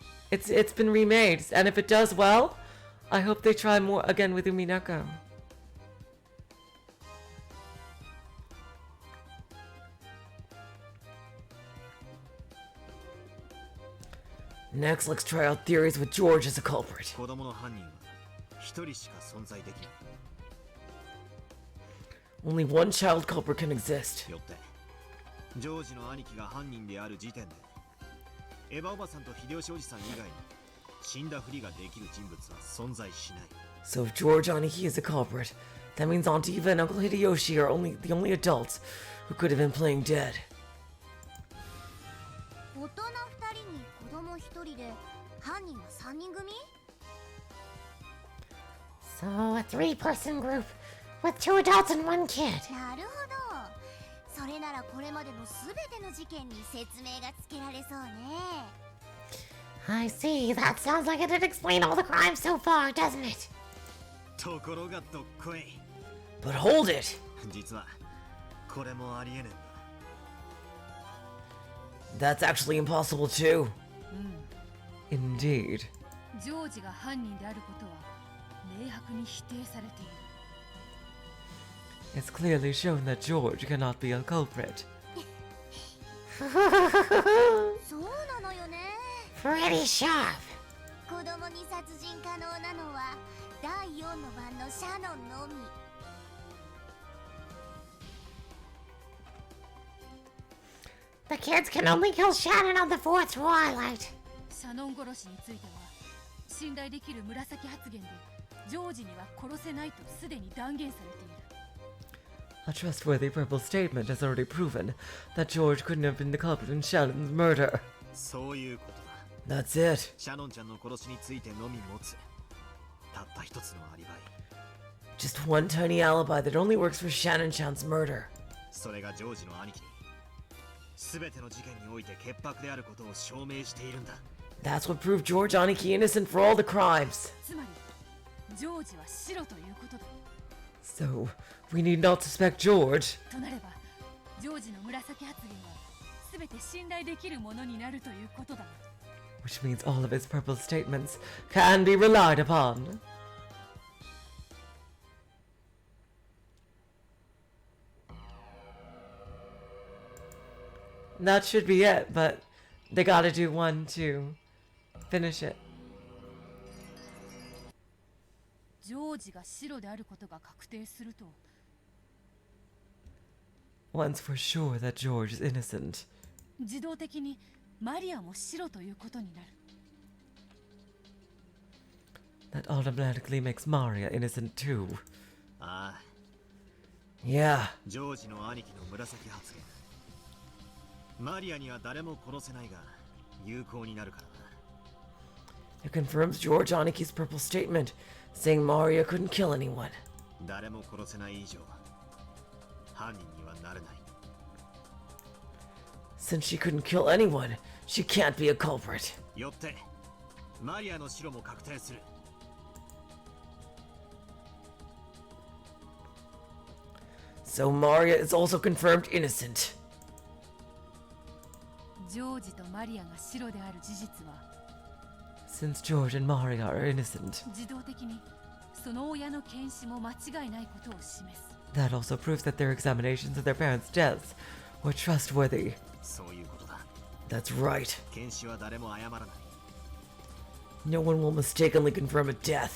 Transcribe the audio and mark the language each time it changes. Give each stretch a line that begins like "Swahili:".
English: It's been remade, and if it does well, I hope they try more again with Umineko. Next, let's try out theories with George as a culprit.
Japanese: 子供の犯人は一人しか存在できない。
English: Only one child culprit can exist.
Japanese: よってジョージの兄貴が犯人である時点でエヴァおばさんと秀吉おじさん以外に死んだふりができる人物は存在しない。
English: So if George Aniki is a culprit, that means Aunt Eva and Uncle Hideyoshi are the only adults who could have been playing dead.
Japanese: 大人2人に子供1人で犯人は3人組？
English: So, a 3-person group with 2 adults and 1 kid.
Japanese: なるほど。それならこれまでの全ての事件に説明がつけられそうね。
English: I see. That sounds like it'd explain all the crimes so far, doesn't it?
Japanese: ところがどっこい。
English: But hold it!
Japanese: 実はこれもありえねえんだ。
English: That's actually impossible too. Indeed.
Japanese: ジョージが犯人であることは明白に否定されている。
English: It's clearly shown that George cannot be a culprit.
Japanese: そうなのよね。
English: Pretty sharp.
Japanese: 子供に殺人可能なのは第4の番のシャノンのみ。
English: The kids can only kill Shannon on the 4th Twilight.
Japanese: シャノン殺しについては信頼できる紫発言でジョージには殺せないとすでに断言されている。
English: A trustworthy purple statement has already proven that George couldn't have been the culprit in Shannon's murder.
Japanese: そういうことだ。
English: That's it.
Japanese: シャノンちゃんの殺しについてのみ持つたった一つのアリバイ。
English: Just one tiny alibi that only works for Shannon-chan's murder.
Japanese: それがジョージの兄貴に全ての事件において潔白であることを証明しているんだ。
English: That's what proved George Aniki innocent for all the crimes.
Japanese: つまりジョージは白ということだ。
English: So, we need not suspect George.
Japanese: となればジョージの紫発言は全て信頼できるものになるということだ。
English: Which means all of his purple statements can be relied upon. That should be it, but they gotta do one to finish it.
Japanese: ジョージが白であることが確定すると
English: Once for sure that George is innocent.
Japanese: 自動的にマリアも白ということになる。
English: That automatically makes Maria innocent too.
Japanese: ああ。
English: Yeah.
Japanese: ジョージの兄貴の紫発言。マリアには誰も殺せないが有効になるからな。
English: It confirms George Aniki's purple statement, saying Maria couldn't kill anyone.
Japanese: 誰も殺せない以上犯人にはなれない。
English: Since she couldn't kill anyone, she can't be a culprit.
Japanese: よってマリアの白も確定する。
English: So Maria is also confirmed innocent.
Japanese: ジョージとマリアが白である事実は
English: Since George and Maria are innocent,
Japanese: 自動的にその親の検視も間違いないことを示す。
English: that also proves that their examinations of their parents' deaths were trustworthy.
Japanese: そういうことだ。
English: That's right.
Japanese: 検視は誰も謝らない。
English: No one will mistakenly confirm a death.